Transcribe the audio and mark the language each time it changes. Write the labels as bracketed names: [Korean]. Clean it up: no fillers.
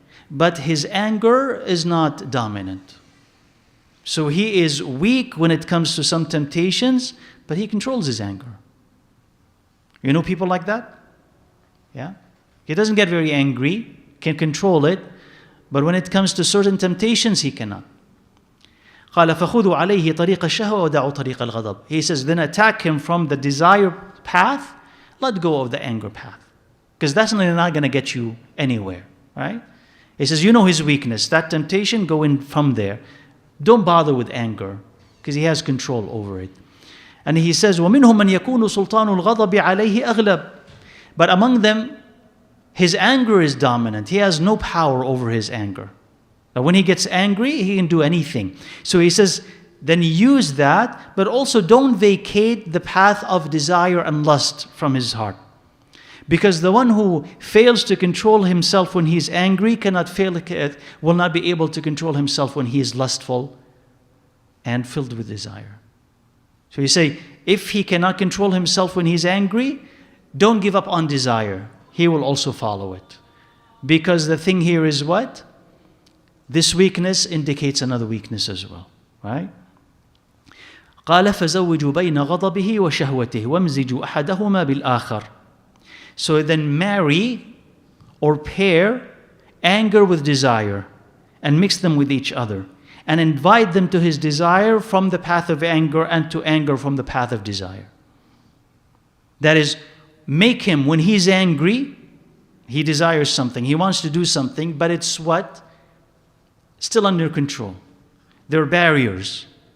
[English] But his anger is not dominant. So he is weak when it comes to some temptations, but he controls his anger. You know people like that? Yeah? He doesn't get very angry, can control it, but when it comes to certain temptations, he cannot. [Arabic] قال فخذوا عليه طريق الشهوة ودعوا طريق الغضب. [English] He says, then attack him from the desire path, let go of the anger path. Because that's not going to get you anywhere, right? He says, you know his weakness, that temptation, go in from there. Don't bother with anger, because he has control over it. [Arabic] And he says, وَمِنْهُمْ مَنْ يَكُونُ سُلْطَانُ الْغَضَبِ عَلَيْهِ أَغْلَبُ. [English] But among them, his anger is dominant. He has no power over his anger. But when he gets angry, he can do anything. So he says, then use that, but also don't vacate the path of desire and lust from his heart. Because the one who fails to control himself when he's angry will not be able to control himself when he is lustful and filled with desire. So you say, if he cannot control himself when he's angry, don't give up on desire. He will also follow it. Because the thing here is what? This weakness indicates another weakness as well, right? [Arabic] قال فزوجوا بين غضبه وشهوته وامزجوا أحدهما بالآخر. [English] So then marry or pair anger with desire and mix them with each other and invite them to his desire from the path of anger and to anger from the path of desire. That is, make him, when he's angry, he desires something, he wants to do something, but it's what? Still under control. There are barriers.